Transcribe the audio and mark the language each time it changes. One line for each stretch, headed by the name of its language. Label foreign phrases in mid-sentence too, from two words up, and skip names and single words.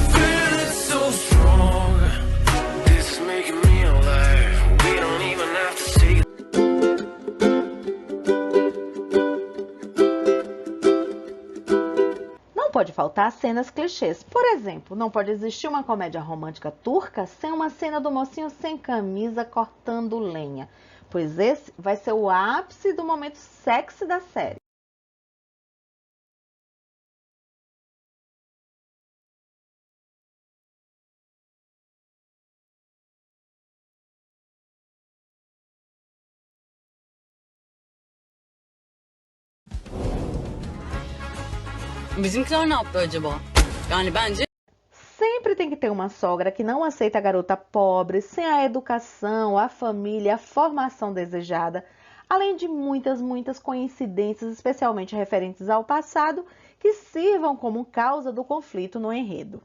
Portuguese: Não pode faltar cenas clichês. Por exemplo, não pode existir uma comédia romântica turca sem uma cena do mocinho sem camisa cortando lenha, pois esse vai ser o ápice do momento sexy da série.
Turkish: Bizimkiler ne yaptı acaba? Yani bence
Portuguese: Sempre tem que ter uma sogra que não aceita a garota pobre, sem a educação, a família, a formação desejada, além de muitas coincidências, especialmente referentes ao passado, que sirvam como causa do conflito no enredo.